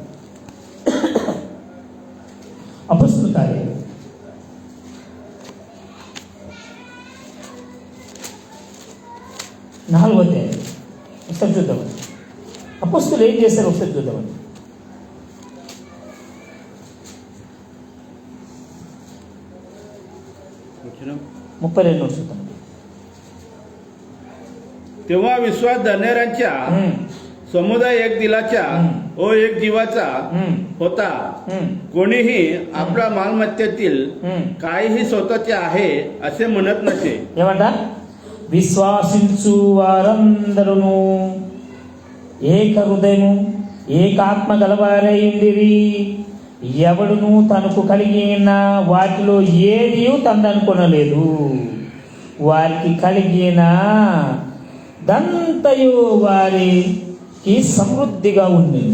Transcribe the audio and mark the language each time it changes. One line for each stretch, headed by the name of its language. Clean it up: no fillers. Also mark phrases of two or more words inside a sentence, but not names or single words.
Telugu: అపొస్తలుల కార్యాలు 4వ అధ్యాయం ఒకసారి చూద్దామండి. అపొస్తలులు ఏం చేశారు ఒకసారి చూద్దామండి.
Marathi: वचन
Telugu: 32 చూద్దాం.
Marathi: तेव्हा विश्वास धरणाऱ्यांच्या समुदाय एक दिलाचा व एक जीवाचा होता. कोणीही आपल्या मालमत्तेतील काहीही स्वतःचे आहे असे म्हणत नसे.
Telugu: ఏమంట? విశ్వాసించు వారందరూ ఏక హృదయము ఏకాత్మ గలవారై ఉండిరి. ఎవడును తనకు కలిగిన వాటిలో ఏది తనదనుకొనలేదు. వారికి కలిగిన దంతయు వారికి సమృద్ధిగా ఉండేది.